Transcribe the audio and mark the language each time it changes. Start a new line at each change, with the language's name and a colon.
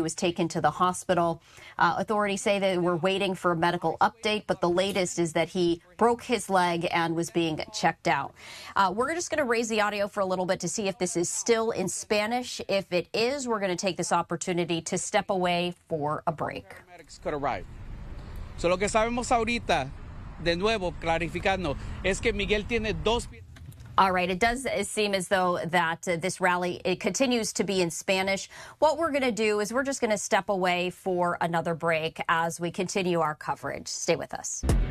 English: He was taken to the hospital. Authorities say they were waiting for a medical update, but the latest is that he broke his leg and was being checked out. We're just going to raise the audio for a little bit to see if this is still in Spanish. If it is, we're going to take this opportunity to step away for a break. Paramedics could arrive.
Spanish: So lo que sabemos ahorita, de nuevo, clarificando, es que Miguel tiene dos...
English: All right, it does seem as though that this rally, it continues to be in Spanish. What we're going to do is we're just going to step away for another break as we continue our coverage. Stay with us.